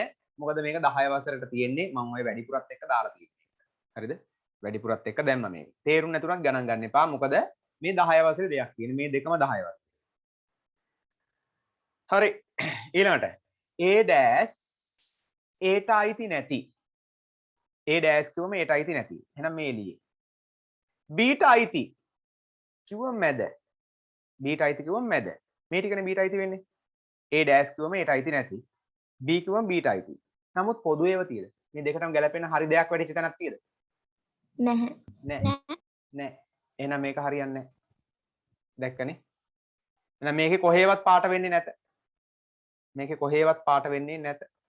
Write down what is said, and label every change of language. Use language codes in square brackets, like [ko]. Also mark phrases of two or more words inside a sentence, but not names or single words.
[si] මොකද මේක 10 වසරට තියෙන්නේ. මම ඔය වැඩිපුරත් එක්ක දාලා තියෙන්නේ. හරිද? වැඩිපුරත් එක්ක දැම්ම මේක. තේරුම් නැතුණත් ගණන් ගන්න එපා. මොකද මේ 10 වසරේ දෙයක් තියෙන්නේ. මේ දෙකම 10 වසරේ. හරි. ඊළඟට A dash ඒට අයිති නැති. A dash කිව්වම ඒට අයිති නැති. එහෙනම් මේ එළියේ. B ට අයිති කිව්වම මැද. B ට අයිති කිව්වම මැද. මේ ටිකනේ B ට අයිති වෙන්නේ. A dash කිව්වම ඒට අයිති නැති. B කිව්වම B ට අයිති. නමුත් පොදු ඒවා තියෙද? මේ දෙකටම ගැලපෙන හරි දෙයක් වැඩිච්ච තැනක් තියෙද? නැහැ. නෑ. එහෙනම් මේක හරියන්නේ නැහැ. දැක්කනේ? එහෙනම් මේකේ කොහේවත් පාට වෙන්නේ නැත. මේකේ කොහේවත් පාට වෙන්නේ නැත.